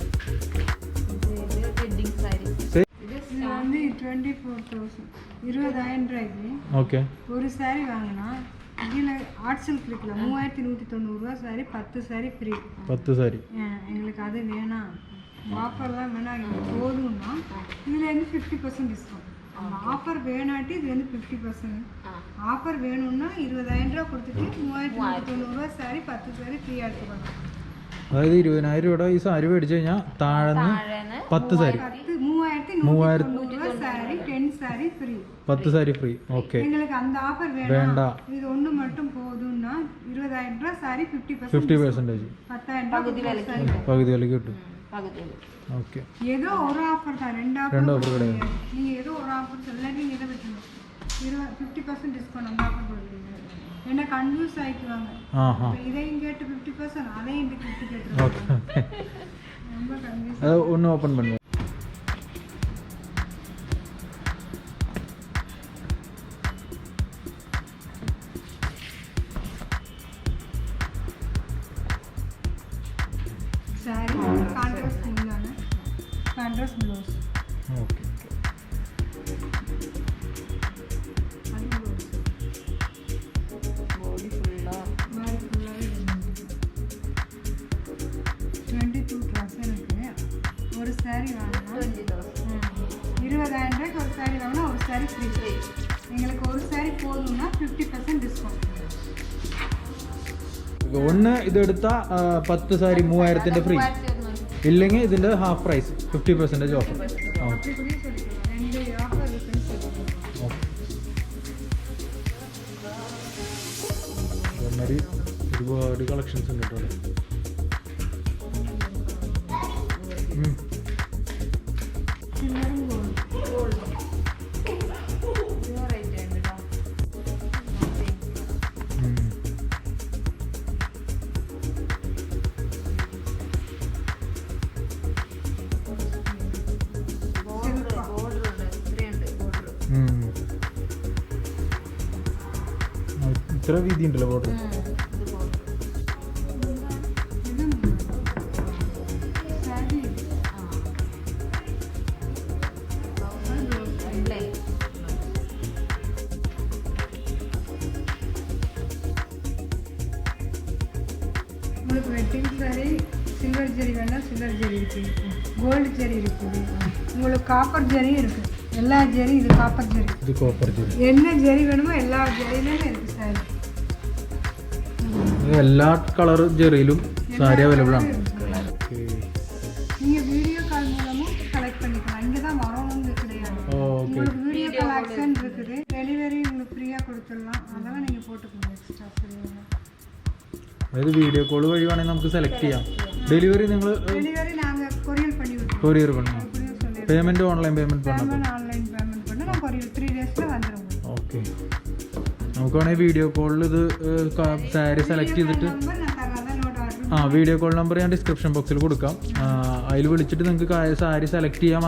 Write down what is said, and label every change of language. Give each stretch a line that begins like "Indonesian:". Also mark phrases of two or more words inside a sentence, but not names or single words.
Malayalam: വെഡിങ് സാരി.
Tamil: இது வந்து 24,000, 20,000 ரூபாய்க்கு
Malayalam: ഓക്കെ
Tamil: ஒரு சாரி வாங்கினா இதில்
English: art silk
Tamil: இருக்குல்ல, 3,190 ரூபா சாரி, 10 சாரி ஃப்ரீ.
Malayalam: 10 സാരി.
Tamil: எங்களுக்கு அது வேணாம், ஆஃபர்லாம் வேணாம், எங்களுக்கு போதும்னா இதுலேருந்து 50% டிஸ்கவுண்ட். அந்த ஆஃபர் வேணாட்டி இது வந்து 50%. ஆஃபர் வேணும்னா 20,000 ரூபா கொடுத்துட்டு 3,190 ரூபா சாரி, 10 சாரி ஃப்ரீயாக எடுத்துக்கலாம்.
Malayalam: അതായത് 20,000 രൂപയുടെ ഈ സാരി മേടിച്ചു കഴിഞ്ഞാൽ താഴെന്ന് 10 സാരി,
Tamil: 3,190 ரூபா சாரி, 10 சாரி ஃப்ரீ.
Malayalam: 10 സാരി ഫ്രീ. ഓക്കെ
Tamil: எங்களுக்கு அந்த ஆஃபர் வேண்டாம். வேண்டாம், இது ஒன்று மட்டும் போதும்னா 20,000 ரூபா சாரி 50%, 50% 10,000
Malayalam: പകുതി വിലക്ക്
Tamil: சாரி.
Malayalam: പകുതി വിലക്ക് കിട്ടും. പകുതി. ഓക്കെ.
Tamil: ஏதோ ஒரு ஆஃபர் தான், ரெண்டு ரெண்டு ஆஃபர் offer கிடையாது. நீங்கள் ஏதோ ஒரு ஆஃபர் சொல்லாட்டி நீங்கள் இதை விட்டுருங்க. 50% டிஸ்கவுண்ட் அந்த ஆஃபர் கொடுக்குறீங்க, என்ன கன்ஃபியூஸ் ஆகிக்குவாங்க. ആ ഹാ இதையும் கேட்டு 50%, அதையும் இந்த 50 கேட்டுருவாங்க.
Malayalam: ഓക്കെ.
Tamil: ரொம்ப கன்ஃபியூஸ். அது ஒன்னு ஓப்பன் பண்ணுங்க. சாரி கான்ட்ராஸ்ட் முன்னான
English: contrast blouse,
Tamil: ഓക്കെ. அது ப்ளவுஸ்
Malayalam: ബോഡി ഫുള്ളാ.
Tamil: மாதிரி ஃபுல்லாகவே 22 ட்ரெஸ் எனக்கு. ஒரு சாரி வாங்கினா 20,000. 20,000 ரூபாய்க்கு ஒரு சாரி வாங்கினா ஒரு சாரி ஃப்ரீ. எங்களுக்கு ஒரு சாரி போதும்னா 50% டிஸ்கவுண்ட்.
Malayalam: ഒന്ന് ഇതെടുത്താൽ 10 സാരി 3,000 ഫ്രീ, ഇല്ലെങ്കിൽ ഇതിൻ്റെ
English: half price
Malayalam: 50% ഓഫർ.
Tamil: அப்படி கூட சொல்லிக்கலாம், ரெண்டு ஆஃபர் இருக்குன்னு சொல்லிக்கலாம்.
Malayalam: അതേമാതിരി ഒരുപാട് കളക്ഷൻസ് ഉണ്ട് കേട്ടോ.
Tamil: சில்லറുம் கோல்டு.
Malayalam: ഇതിന് റേറ്റ് ഉണ്ട് കേട്ടോ. ബോർഡർ ഉണ്ട്, ഇത്രയുണ്ട് ബോർഡർ. ഇത്ര വീതി ഉണ്ടല്ലോ ബോർഡർ. ഇത് ബോർഡർ.
Tamil: இது சாரி
Malayalam: പ്ലെയിൻ.
Tamil: உங்களுக்கு வெட்டிங் சாரி, ஜெரி வேணால் சில்வர் ஜெரி இருக்குது, கோல்டு ஜெரி இருக்குது, உங்களுக்கு காப்பர் ஜெரியும் இருக்குது. எல்லா ஜெரி இது காப்பர் ஜெரி,
Malayalam: ഇത് കോപ്പർ ജെറി.
Tamil: என்ன ஜெரி வேணுமோ எல்லா ஜெரியிலுமே இருக்குது சாரி.
Malayalam: എല്ലാ കളർ ജെറിയിലും സാരി അവൈലബിൾ ആണ്.
Tamil: நீங்கள்
English: video call
Tamil: மூலமும் கலெக்ட் பண்ணிக்கலாம். இங்கே தான் வரணும்னு கிடையாது. உங்களுக்கு
English: video call action
Tamil: இருக்குது, டெலிவரி உங்களுக்கு ஃப்ரீயாக கொடுத்துடலாம். அதெல்லாம் நீங்கள் போட்டுக்கோங்க
English: extra freeyaaga.
Malayalam: അതായത്
English: video call
Malayalam: വഴി വേണമെങ്കിൽ നമുക്ക് സെലക്ട് ചെയ്യാം. ഡെലിവറി നിങ്ങൾ
Tamil: டெலிவரி நாங்கள் கொரியர் பண்ணி விட்டுருவோம். கொரியர் பண்ணணும்.
English: payment online payment
Tamil: பண்ணணும்.
English: payment online payment
Tamil: பண்ணி நான் கொரியர் 3 டேஸில் வந்துடும்.
Malayalam: ഓക്കെ, നമുക്ക് വേണമെങ്കിൽ
English: video callil
Malayalam: ഇത് സാരി സെലക്ട് ചെയ്തിട്ട്
Tamil: நம்பர் நான் தரேன், அதான்
English: note order. video call number
Malayalam: ഞാൻ
English: description boxil
Malayalam: കൊടുക്കാം. അതിൽ വിളിച്ചിട്ട് നിങ്ങൾക്ക് സാരി സെലക്ട് ചെയ്യാം.